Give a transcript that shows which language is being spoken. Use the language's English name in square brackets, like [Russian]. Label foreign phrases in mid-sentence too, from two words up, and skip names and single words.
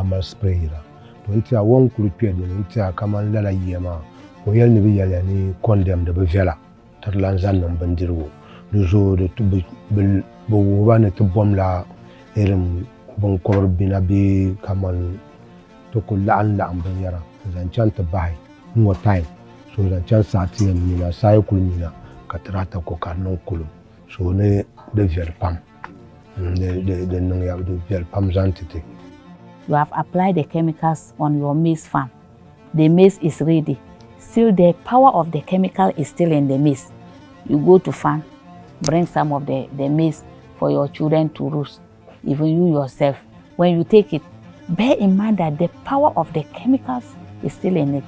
[Dagbani] mali spray yira to n tiɛha wɔn kuli kpe dini n tiɛha kamani lala yiya maa o yɛli ni bi yɛliya ni condemn di bi viɛla ti di lan zaŋ niŋ bindirigu di zooi bi wuhiba ni ti bɔmla irin binkɔbiri bina bee kamani ti ku laɣim binyɛra n zaŋ chaŋ ti bahi n ŋɔ time so zaŋ chaŋ saa ti yɛn mina saa yi kuli mina ka ti daa ta ko ka di niŋ kulum so ni di viɛli pam di niŋya di viɛli pam zaŋ titi. [English] You have applied the chemicals on your maize farm. The maize is ready. Still, the power of the chemical is still in the maize. You go to farm, bring some of the maize for your children to roast. Even you yourself, when you take it, bear in mind that the power of the chemicals is still in it.